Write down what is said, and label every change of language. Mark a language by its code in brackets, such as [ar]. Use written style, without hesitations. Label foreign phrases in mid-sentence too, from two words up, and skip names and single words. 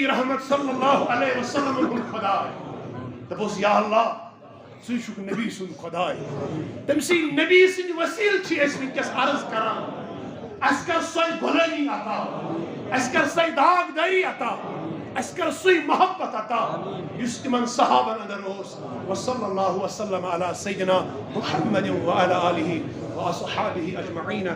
[ks] رحمت [ar] صلی اللہ علیہ وسلم [ks] ہُنٛد خۄداے دپوس یا اللہ ژٕ چھُکھ نبی سُنٛد خۄداے تٔمۍ سٕنٛدۍ نبی سٕنٛدۍ وسیٖلہٕ چھِ أسۍ وٕنکٮ۪س عرض کران اَسہِ کر سۄے غلٲمی عطا اَسہِ کر سۄے داغ دٲری عطا اَسہِ کر سُے محبت عطا یُس تِمن صحابن اندر اوس [ar] وصلی اللہ وسلم علی سیدنا محمد وعلی آلہ واصحابہ اجمعین